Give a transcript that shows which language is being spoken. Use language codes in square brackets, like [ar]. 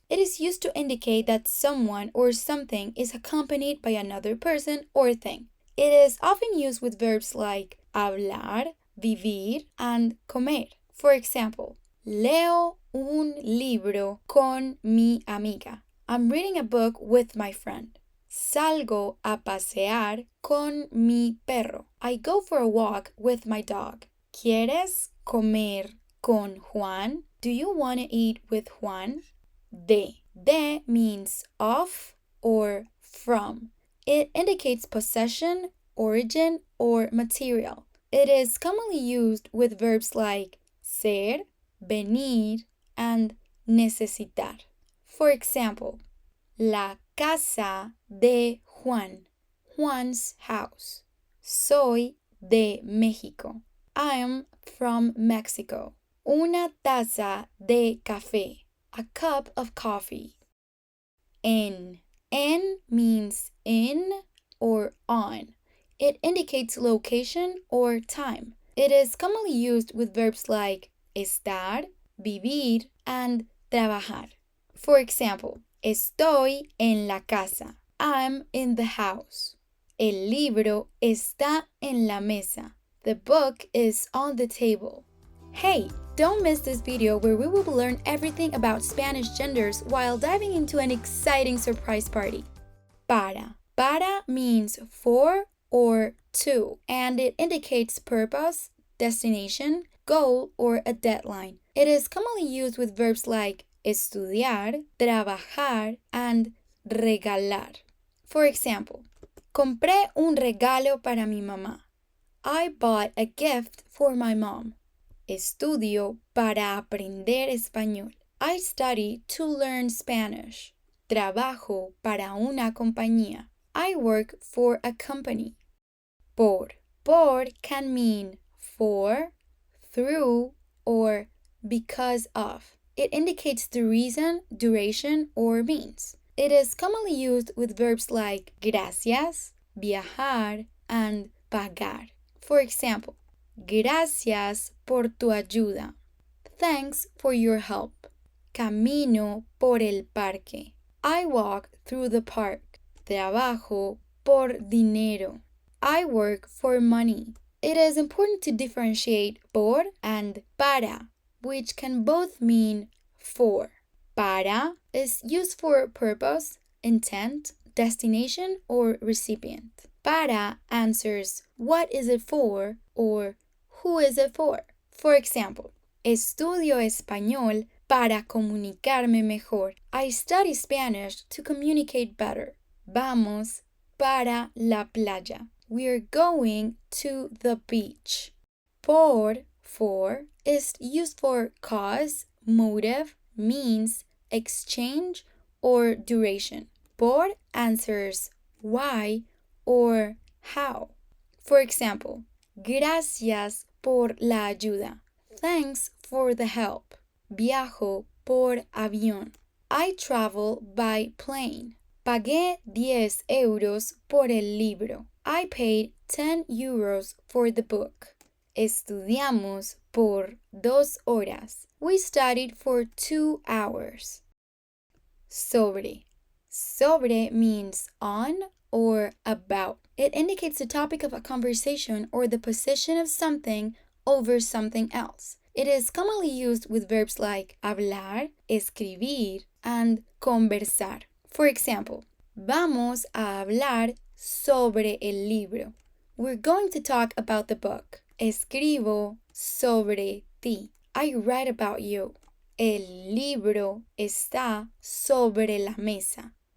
[en] It is used to indicate that someone or something is accompanied by another person or thing. It is often used with verbs like hablar, vivir, and comer. [es] For example, leo un libro con mi amiga. [en] I'm reading a book with my friend. [es] Salgo a pasear con mi perro. [en] I go for a walk with my dog. [es] ¿Quieres comer con Juan? [en] Do you want to eat with Juan? [es] De means of or from. [en] It indicates possession, origin, or material. It is commonly used with verbs like ser, venir, and necesitar. For example, [es] la casa de Juan, [en] Juan's house. [es] Soy de México. [en] I'm from Mexico. [es] Una taza de café, [en] a cup of coffee. En means in or on. It indicates location or time. It is commonly used with verbs like estar, vivir, and trabajar. [es] For example, estoy en la casa. [en] I'm in the house. [es] El libro está en la mesa. [en] The book is on the table. Hey, don't miss this video where we will learn everything about Spanish genders while diving into an exciting surprise party. Para. Para means for or to, and it indicates purpose, destination, goal, or a deadline. It is commonly used with verbs like estudiar, trabajar, and regalar. For example, [es] compré un regalo para mi mamá. [en] I bought a gift for my mom. [es] Estudio para aprender español. [en] I study to learn Spanish. [es] Trabajo para una compañía. [en] I work for a company. Por. Por can mean for, through, or because of. It indicates the reason, duration, or means. It is commonly used with verbs like gracias, viajar, and pagar. [es] For example, gracias por tu ayuda. [en] Thanks for your help. [es] Camino por el parque. [en] I walk through the park. [es] Trabajo por dinero. [en] I work for money. It is important to differentiate por and para, which can both mean for. Para is used for purpose, intent, destination, or recipient. Para answers what is it for or who is it for. [es] For example, estudio español para comunicarme mejor. [en] I study Spanish to communicate better. [es] Vamos para la playa. [en] We're going to the beach. Por, for, is used for cause, motive, means, exchange, or duration. Por answers why or how. [es] For example, gracias por la ayuda. [en] Thanks for the help. [es] Viajo por avión. [en] I travel by plane. [es] Pagué 10 euros por el libro. [en] I paid 10 euros for the book. [es] Estudiamos por 2 horas. [en] We studied for 2 hours. Sobre. Sobre means on or about. It indicates the topic of a conversation or the position of something over something else. It is commonly used with verbs like hablar, escribir, and conversar. [es] For example, vamos a hablar sobre el libro. [en] We're going to talk about the book. [es] Escribo sobre ti. [en] I write about you. [es] El libro está sobre la mesa.